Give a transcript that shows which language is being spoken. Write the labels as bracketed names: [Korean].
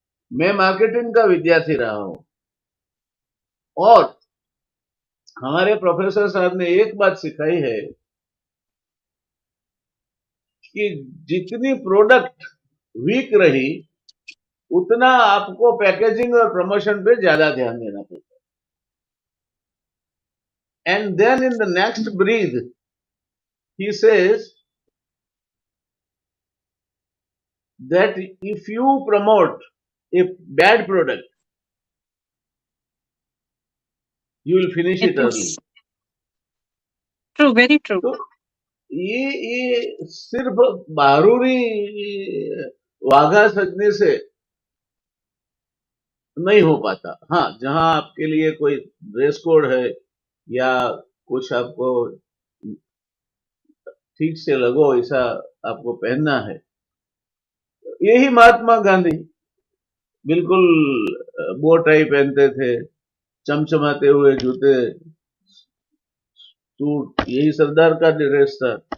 [Hindi] मैं मार्केटिंग का विद्यार्थी रहा हूं, और हमारे प्रोफेसर साहब ने एक बात सिखाई है कि जितनी प्रोडक्ट वीक रही, उतना आपको पैकेजिंग और प्रमोशन पे ज्यादा ध्यान देना पड़ता है। [English] And then in the next breath he says that if you promote a bad product, you will finish it early. True, very true. [Hindi] तो ये सिर्फ बारूरी वाघा सजने से नहीं हो पाता। हाँ, जहां आपके लिए कोई ड्रेस कोड है या कुछ आपको ठीक से लगो ऐसा आपको पहनना है, यही महात्मा गांधी बिल्कुल बो टाई पहनते थे, चमचमाते हुए जूते, सूट, यही सरदार का ड्रेस था।